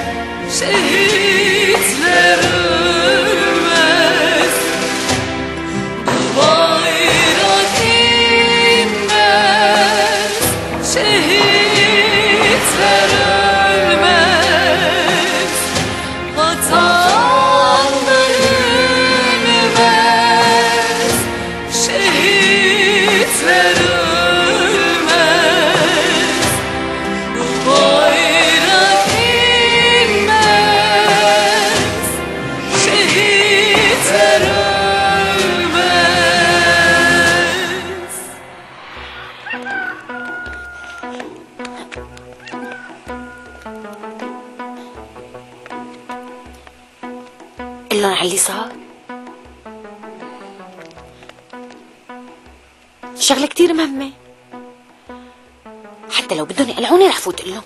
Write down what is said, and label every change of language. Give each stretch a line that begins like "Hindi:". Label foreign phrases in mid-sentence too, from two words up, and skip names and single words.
Turkish: şehitler ölmez, bayrak inmez, şehitler ölmez, vatanlar ölmez, şehitler ölmez, bayrak inmez, şehitler ölmez.
Arabic: قلن على اللي صار. شغلة كتير مهمة، حتى لو بدهم يقلعوني رح فوت قلهم.